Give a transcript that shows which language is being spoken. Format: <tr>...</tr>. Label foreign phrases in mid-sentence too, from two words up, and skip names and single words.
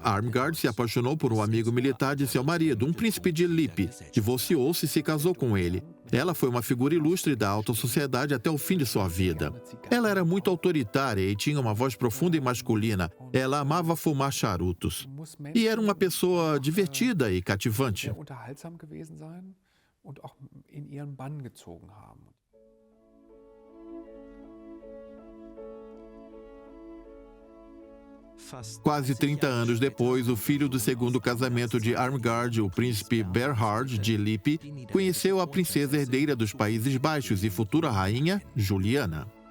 <pt>Irmgard se apaixonou por um amigo militar de seu marido, um príncipe de Lippe. Divorciou-se e se casou com ele. Ela foi uma figura ilustre da alta sociedade até o fim de sua vida. Ela era muito autoritária e tinha uma voz profunda e masculina. Ela amava fumar charutos. E era uma pessoa divertida e cativante.</pt> <de>Und auch in ihren Bann gezogen haben.</de> <pt>Quase 30 anos depois, o filho do segundo casamento de Irmgard, o príncipe Berhard de Lippe, conheceu a princesa herdeira dos Países Baixos e futura rainha, Juliana.</pt>